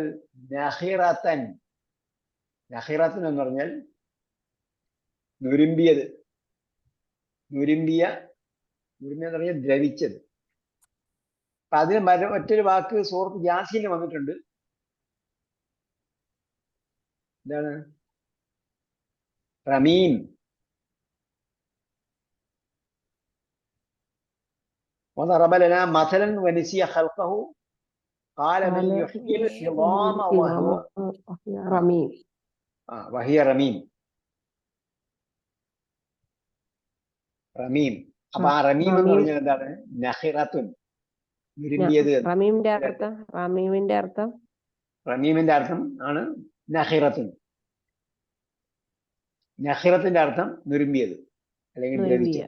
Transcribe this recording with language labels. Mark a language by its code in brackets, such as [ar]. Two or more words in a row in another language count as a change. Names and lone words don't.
[ml] നഹിറത്തൻ എന്ന് പറഞ്ഞാൽ നുരുമ്പിയത്. നുരുമ്പിയ എന്ന് പറഞ്ഞാൽ ദ്രവിച്ചത്. അപ്പൊ അതിന് മറ്റൊരു വാക്ക് സൂറത്ത് യാസീനിൽ വന്നിട്ടുണ്ട്. എന്താണ്? റമീം. [ar] وضرب لنا مثلا ونسي خلقه قال من يحيي العظام وهي رميم. [ml] അപ്പൊ ആ റമീം എന്ന് പറഞ്ഞാൽ എന്താണ്? നഹിറത്തുൻ, നുരുമ്പിയത്. റമീമിന്റെ അർത്ഥം ആണ് നഹിറത്തുൻ. നഹിറത്തിന്റെ അർത്ഥം നുരുമ്പിയത് അല്ലെങ്കിൽ ദ്രവിച്ചത്.